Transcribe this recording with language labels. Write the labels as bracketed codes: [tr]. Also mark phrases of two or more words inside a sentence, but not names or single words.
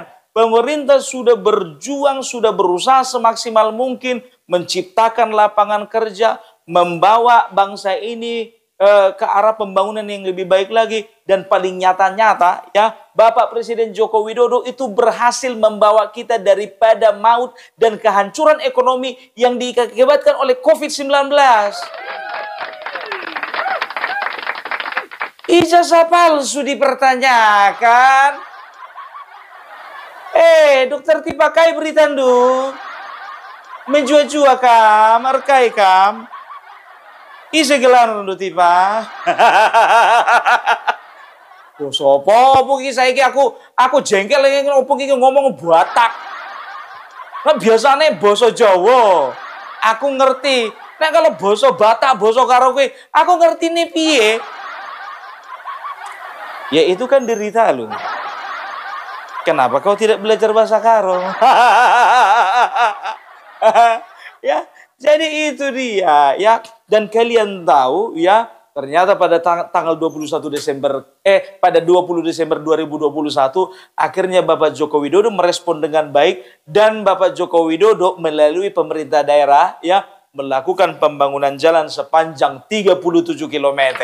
[id] Pemerintah sudah berjuang, sudah berusaha semaksimal mungkin menciptakan lapangan kerja, membawa bangsa ini ke arah pembangunan yang lebih baik lagi, dan paling nyata-nyata ya, Bapak Presiden Joko Widodo itu berhasil membawa kita daripada maut dan kehancuran ekonomi yang diakibatkan oleh COVID-19. Ijazah palsu dipertanyakan. [btx] Dokter Tipa kai beritandu. Menjua-jua kam, arkai kam. Ise gelar lu Tipa. [jv] Sopo iki saiki aku jengkel lagi opo iki ngomong Batak. Nah, biasane basa Jawa aku ngerti. Nek kalau basa Batak, basa karo kowe, aku ngertine piye? [id] Ya itu kan derita lu. Kenapa kau tidak belajar bahasa Karo? Ya, jadi itu dia ya. Dan kalian tahu ya, Ternyata pada tanggal 21 Desember, pada 20 Desember 2021, akhirnya Bapak Joko Widodo merespon dengan baik dan Bapak Joko Widodo melalui pemerintah daerah ya melakukan pembangunan jalan sepanjang 37 km.